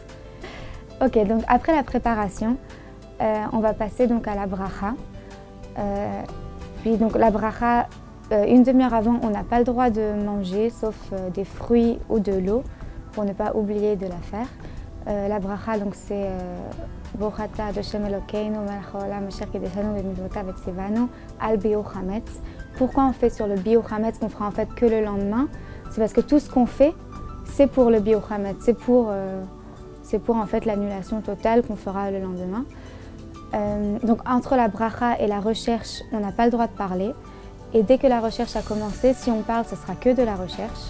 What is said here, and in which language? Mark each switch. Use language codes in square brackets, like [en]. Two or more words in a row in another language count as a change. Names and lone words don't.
[fr] Ok, donc après la préparation, on va passer donc à la bracha. Puis donc la bracha, une demi-heure avant, on n'a pas le droit de manger, sauf des fruits ou de l'eau. pour ne pas oublier de la faire. La bracha, donc c'est [he] ברוך אתה השם אלוקינו מלך העולם אשר קדשנו במצוותיו וציונו על ביעור חמץ. [fr] Pourquoi on fait sur le [he] ביעור חמץ [fr] qu'on fera en fait que le lendemain? C'est parce que tout ce qu'on fait, c'est pour le [he] ביעור חמץ, [fr] c'est pour en fait l'annulation totale qu'on fera le lendemain. Donc entre la bracha et la recherche, on n'a pas le droit de parler. Et dès que la recherche a commencé, si on parle, ce sera que de la recherche.